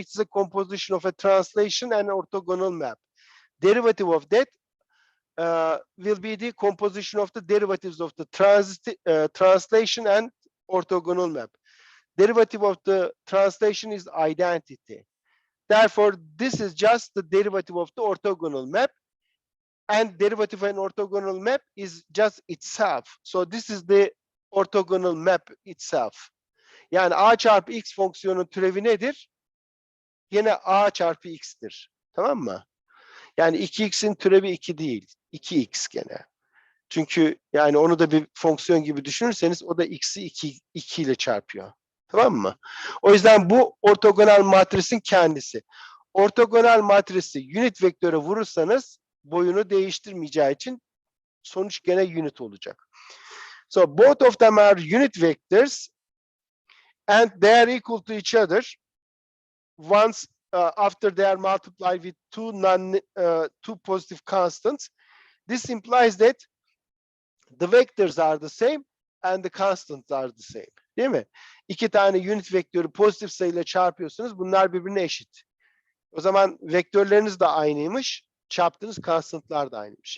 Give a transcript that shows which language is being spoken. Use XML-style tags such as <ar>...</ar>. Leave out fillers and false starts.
<en>It's a composition of a translation and orthogonal map. Derivative of that will be the composition of the derivatives of the translation and orthogonal map. Derivative of the translation is identity. Therefore, this is just the derivative of the orthogonal map, and derivative and orthogonal map is just itself. So this is the orthogonal map itself.</en> <tr>Yani a çarpı x fonksiyonun türevi nedir? Yine a çarpı x'tir. Tamam mı? Yani 2x'in türevi 2 değil. 2x gene. Çünkü yani onu da bir fonksiyon gibi düşünürseniz o da x'i 2 ile çarpıyor. Tamam mı? O yüzden bu ortogonal matrisin kendisi. Ortogonal matrisi unit vektöre vurursanız boyunu değiştirmeyeceği için sonuç gene unit olacak.</tr> <en>So both of them are unit vectors and they are equal to each other once after they are multiplied with two positive constants. This implies that the vectors are the same and the constants are the same.</en> <tr>Değil mi? İki tane unit vektörü pozitif sayıyla çarpıyorsunuz. Bunlar birbirine eşit. O zaman vektörleriniz de aynıymış. Çarptığınız constantlar da aynıymış.</tr>